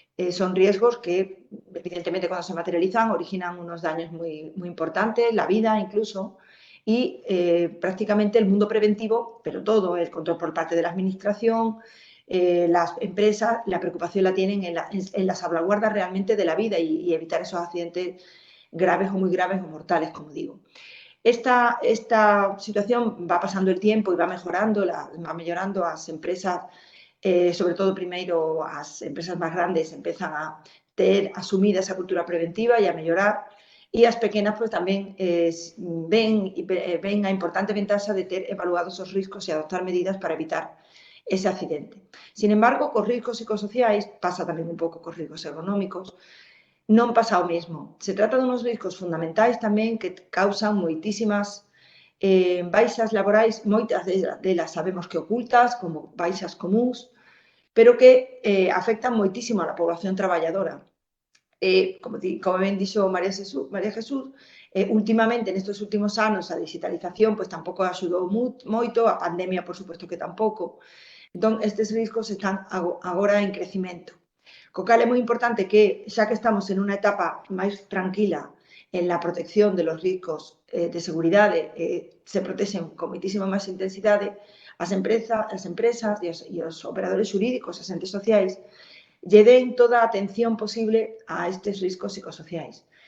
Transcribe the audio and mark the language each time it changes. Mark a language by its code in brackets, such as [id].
[es] Son riesgos que, evidentemente, cuando se materializan, originan unos daños muy importantes, la vida incluso, y prácticamente el mundo preventivo, pero todo, el control por parte de la administración, las empresas, la preocupación la tienen en la salvaguarda realmente de la vida y evitar esos accidentes graves o muy graves o mortales, como digo. Esta situación va pasando el tiempo y va mejorando las empresas. [gl] Sobre todo, primeiro, as empresas máis grandes empezan a ter asumida esa cultura preventiva e a mellorar, e as pequenas pues, tamén ven a importante ventaxa de ter evaluados os riscos e adoptar medidas para evitar ese accidente. [es] Sin embargo, [gl] cos riscos psicosociais, pasa tamén un pouco cos riscos ergonómicos, non pasa o mesmo. Se trata de unos riscos fundamentais tamén que causan moitísimas baixas laborais, moitas delas sabemos que ocultas, como baixas comúns, pero que afectan moitísimo a poboación traballadora. Como ben dixo María Jesús, últimamente, nestes últimos anos, a digitalización pois tampouco axudou moito, a pandemia, por suposto que tampouco. Entón, estes riscos están agora en crecimento. Co cal é moi importante que, xa que estamos en unha etapa máis tranquila [es] en la protección de los [gl] riscos de seguridade, se protexen con moitísima máis intensidade, as empresas e os operadores xurídicos, as entes sociais, lle den toda a atención posible a estes riscos psicosociais.